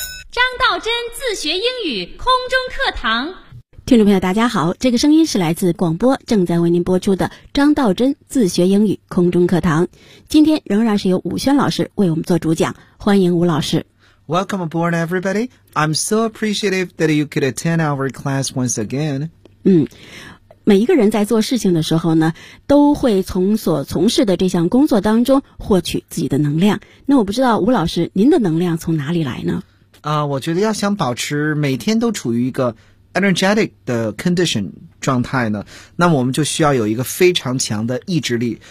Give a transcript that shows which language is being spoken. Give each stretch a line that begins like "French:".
Chinese: 张道真自学英语空中课堂。听众朋友大家好，这个声音是来自广播正在为您播出的张道真自学英语空中课堂。今天仍然是由武轩老师为我们做主讲，欢迎武老师。
English: Welcome aboard, everybody. I'm so appreciative that you could attend our class once again.
Chinese: 每一个人在做事情的时候呢，都会从所从事的这项工作当中获取自己的能量。那我不知道武老师，您的能量从哪里来呢？我觉得要想保持每天都处于一个
English: energetic
Chinese: 的
English: condition
Chinese: 状态呢，那我们就需要有一个非常强的意志力。